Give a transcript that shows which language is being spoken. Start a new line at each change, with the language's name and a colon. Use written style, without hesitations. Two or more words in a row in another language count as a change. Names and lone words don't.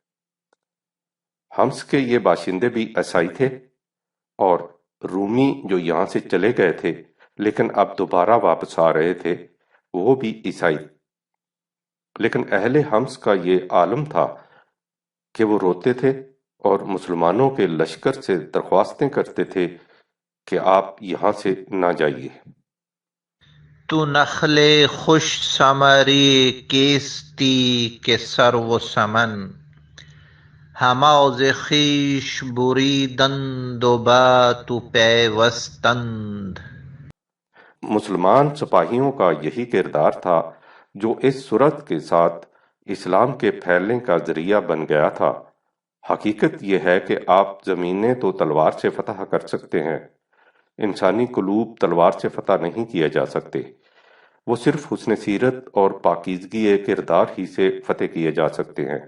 Urdu: حمص کے یہ باشندے بھی عیسائی تھے، اور رومی جو یہاں سے چلے گئے تھے لیکن اب دوبارہ واپس آ رہے تھے، وہ بھی عیسائی۔ لیکن اہل حمص کا یہ عالم تھا کہ وہ روتے تھے اور مسلمانوں کے لشکر سے درخواستیں کرتے تھے کہ آپ یہاں سے نہ جائیے۔
Persian: تو نخل خوش ثمری کیستی که سرو و سمن، همه ز خویش بریدند و به تو پیوستند۔
Urdu: مسلمان سپاہیوں کا یہی کردار تھا جو اس صورت کے ساتھ اسلام کے پھیلنے کا ذریعہ بن گیا تھا۔ حقیقت یہ ہے کہ آپ زمینیں تو تلوار سے فتح کر سکتے ہیں، انسانی قلوب تلوار سے فتح نہیں کیے جا سکتے، وہ صرف حسن سیرت اور پاکیزگی کردار ہی سے فتح کیے جا سکتے ہیں۔